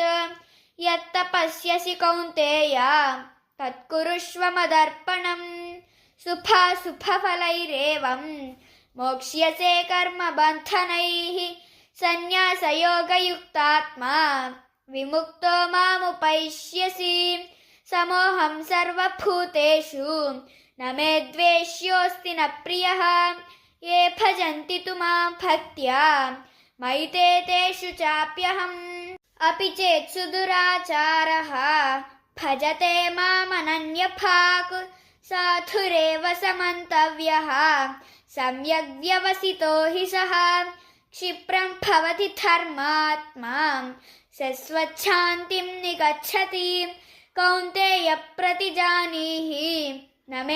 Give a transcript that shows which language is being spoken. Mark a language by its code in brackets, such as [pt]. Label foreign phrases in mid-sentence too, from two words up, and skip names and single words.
[sa] యత్తపస్యసి కౌంతేయ తత్కురుష్వ మదర్పణం శుభాశుభఫలైరేవం మోక్ష్యసే కర్మబంధనైః సన్యాసయోగయుక్తాత్మా విముక్తో మాముపైష్యసి సమోహం సర్వభూతేషు న మే ద్వేష్యోస్తి న ప్రియః ఏ భజంతి తు మాం భక్త్యా మయి తే తేషు చాప్యహం అపి చేత్సు దురాచారః భజతే మామనన్యభాక్ సాధురేవ సమంతవ్యః సమ్యగ్ వ్యవసితో హి సః క్షిప్రం భవతి ధర్మాత్మా శశ్వచ్ఛాంతిం నిగచ్చతి కౌంతేయ ప్రతిజానీహి న మే